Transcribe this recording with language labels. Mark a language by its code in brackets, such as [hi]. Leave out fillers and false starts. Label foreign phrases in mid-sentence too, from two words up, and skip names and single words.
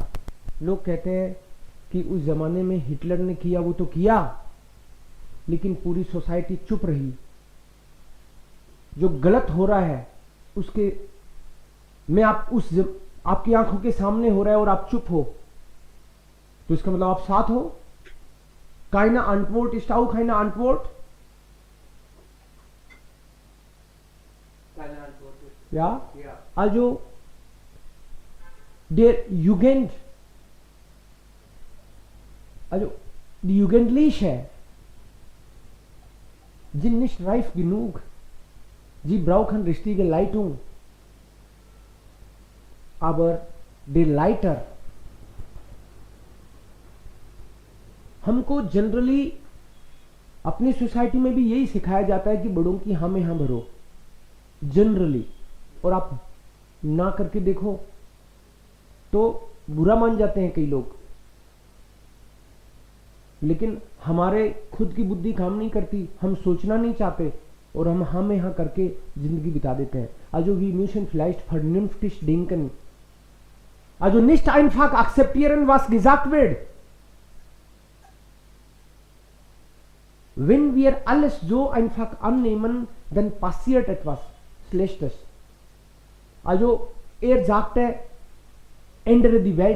[hi] लोग कहते हैं कि उस जमाने में हिटलर ने किया वो तो किया, लेकिन पूरी सोसाइटी चुप रही. जो गलत हो रहा है उसके में आपकी आंखों के सामने हो रहा है और आप चुप हो, तो इसका मतलब आप साथ हो. [de] Keine Antwort ist auch keine Antwort. keine Antwort ist. Ja? Ja. Also der Jugend, also die Jugendliche sind nicht reif genug. Sie brauchen richtige Leitung. Aber der Leiter, [hi] हमको जनरली अपनी सोसाइटी में भी यही सिखाया जाता है कि बड़ों की हाँ में हाँ भरो जनरली, और आप ना करके देखो तो बुरा मान जाते हैं कई लोग. लेकिन हमारे खुद की बुद्धि काम नहीं करती, हम सोचना नहीं चाहते और हम हाँ में हाँ करके जिंदगी बिता देते हैं. [de] Also wir müssen vielleicht vernünftig denken. Also nicht einfach akzeptieren, was gesagt wird. Wenn wir alles so einfach annehmen, dann passiert etwas Schlechtes. Also sagte, ändere die Welt.